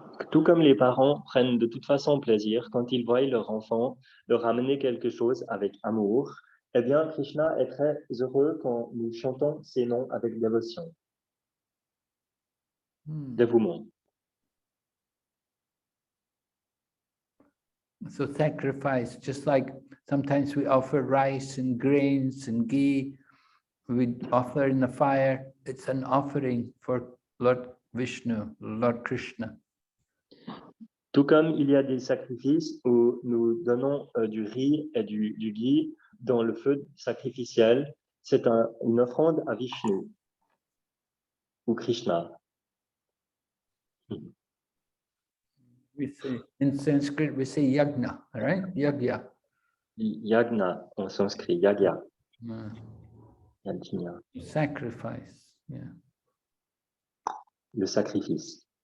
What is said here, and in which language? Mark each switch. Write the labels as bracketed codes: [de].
[fr] Tout comme les parents prennent de toute façon plaisir quand ils voient leur enfant leur amener quelque chose avec amour, eh bien Krishna est très heureux quand nous chantons ces noms avec dévotion, dévouement. [en] So sacrifice, just like sometimes we offer rice and grains and ghee, we offer in the fire, it's an offering for Lord Vishnu, Lord Krishna. [fr] Tout comme il y a des sacrifices où nous donnons du riz et du ghee dans le feu sacrificiel, c'est une offrande à Vishnu ou Krishna. [en] We say in Sanskrit we say yagna, right? [sa] Yagya. [fr] Yagna en sanskrit, yagya, Uh, [sa] yajna, [en] sacrifice. Yeah. [fr] le sacrifice.